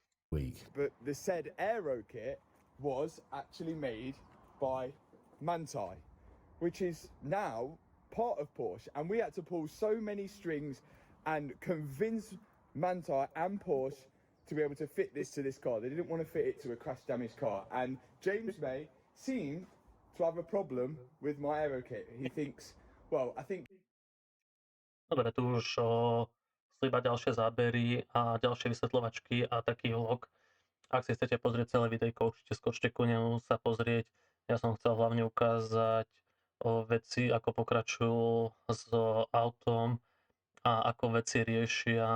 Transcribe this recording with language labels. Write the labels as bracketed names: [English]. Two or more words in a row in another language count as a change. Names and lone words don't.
[English] week. But the said aero kit was actually made by Manthey, which is now part of Porsche. And we had to pull so many strings and convince Manthey and Porsche to be able to fit this to this car. They didn't want to fit it to a crash damaged car. And James May seemed to have a problem with my aero kit. He thinks, well, I think [Slovak] Dobre, tu už sú iba ďalšie zábery a ďalšie vysvetľovačky a taký vlog. Ak si chcete pozrieť celé videjko, určite skočte ku nemu sa pozrieť. Ja som chcel hlavne ukázať veci, ako pokračujú s autom a ako veci riešia.